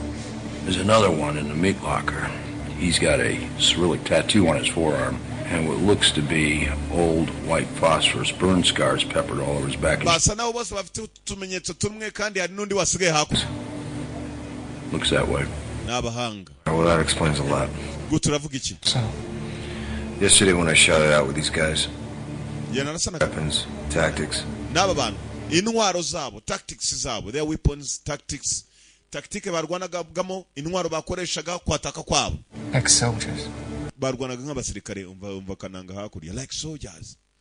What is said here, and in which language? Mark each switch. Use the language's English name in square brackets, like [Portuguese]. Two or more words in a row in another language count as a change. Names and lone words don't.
[English] There's another one in the meat locker. He's got a Cyrillic tattoo on his forearm and what looks to be old white phosphorus burn scars peppered all over his back. Looks that way. Well, that explains a lot. So, yesterday when I shouted out with these guys, weapons, tactics. [Rundi] Intwaro zabo, tactics zabo, [English] their weapons, tactics. [Rundi] Tactique barwanagamo intwaro bakoreshaga kwataka kwabo. [English] Like soldiers. [Rundi] Barwanaga nk'abasirikare umva kananga hakurya [English] like soldiers.